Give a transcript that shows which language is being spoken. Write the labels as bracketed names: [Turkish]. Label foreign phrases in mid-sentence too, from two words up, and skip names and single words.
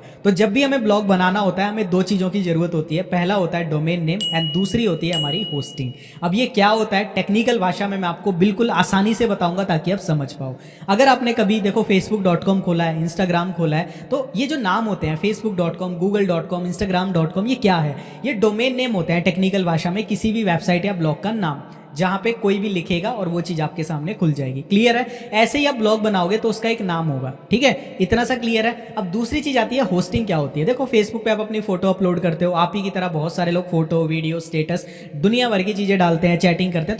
[Hindi] तो जब भी हमें ब्लॉग बनाना होता है हमें दो चीज़ों की जरूरत होती है, पहला होता है [English] domain name and [Hindi] दूसरी होती है हमारी होस्टिंग। अब ये क्या होता है टेक्निकल भाषा में मैं आपको बिल्कुल आसानी से बताऊंगा ताकि आप समझ पाओ। अगर आपने कभी देखो facebook.com खोला है, इंस्टाग्राम खोला है, तो ये जो नाम होते हैं facebook.com, google.com, instagram.com, ये क्या है? ये [English] domain name [Hindi] होते हैं टेक्निकल भाषा में किसी भी वेबसाइट या ब्लॉग का नाम, जहां पे कोई भी लिखेगा और वो चीज आपके सामने खुल जाएगी। क्लियर है? ऐसे ही आप ब्लॉग बनाओगे तो उसका एक नाम होगा। ठीक है, इतना सा क्लियर है। अब दूसरी चीज आती है होस्टिंग। क्या होती है? देखो फेसबुक पे आप अपनी फोटो अपलोड करते हो, आप ही की तरह बहुत सारे लोग फोटो, वीडियो, स्टेटस, दुनिया भर की चीजें डालते हैं, चैटिंग करते हैं।